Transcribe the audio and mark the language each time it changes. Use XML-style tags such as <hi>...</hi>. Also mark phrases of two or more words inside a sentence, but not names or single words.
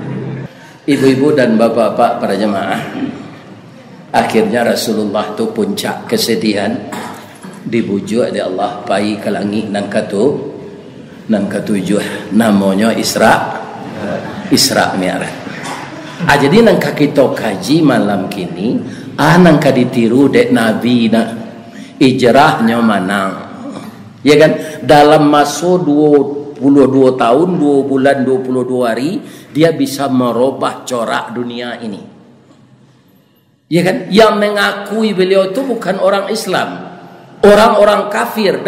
<id>Ibu-ibu dan bapak-bapak para jemaah.</id> <min>Akhirnya Rasulullah tu puncak kesedihan, dibujuk oleh Allah pai ke langit nan ketujuh, namanya Isra Mi'raj. Jadi nang kita kaji malam kini, nang ditiru dek Nabi nak ijrahnya manang.</min> <id>Ya kan? Dalam masa 22 tahun, 2 bulan, 22 hari, dia bisa merubah corak dunia ini. Ya kan? Yang mengakui beliau itu bukan orang Islam, orang-orang kafir.</id>